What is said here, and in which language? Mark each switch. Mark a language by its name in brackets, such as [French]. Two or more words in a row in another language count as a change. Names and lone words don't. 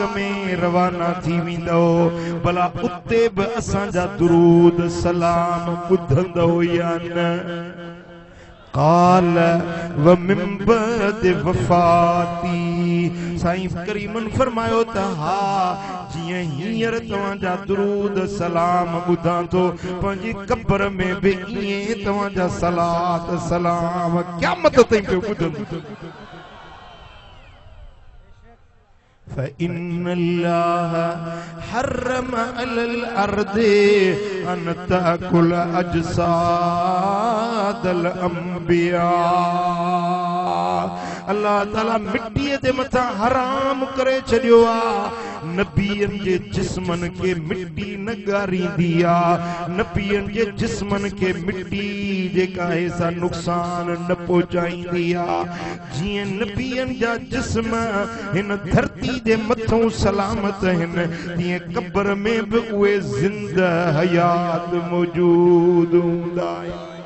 [Sindhi] में रवाना थी वेंदो भला उते बि असांजा दुरूद सलाम ॿुधंदो या न [Arabic] قال ومن بعد وفاتي [Sindhi] साईं करीमन फरमायो त हा जिए हींअर तव्हांजा दुरूद सलाम ॿुधां थो पंहिंजी कब्र में बि ईअं तव्हांजा सलात सलाम क़यामत ताईं पियो ॿुधनि [Arabic] فإن الله حرم على الأرض أن تأكل أجساد الأنبياء [Sindhi] अल्लाह ताला मिट्टीअ जे मथां हराम करे छॾियो आहे नबियनि जे जिस्मनि खे मिट्टी न ॻारींदी आहे नबियनि जे जिस्मनि खे मिट्टी जेका आहे सा नुक़सान न पहुचाईंदी आहे जीअं नबियनि जा जिस्म हिन धरती जे मथां सलामत आहिनि तीअं कब्र में बि उहे ज़िंदा हयात मौजूद हूंदा आहिनि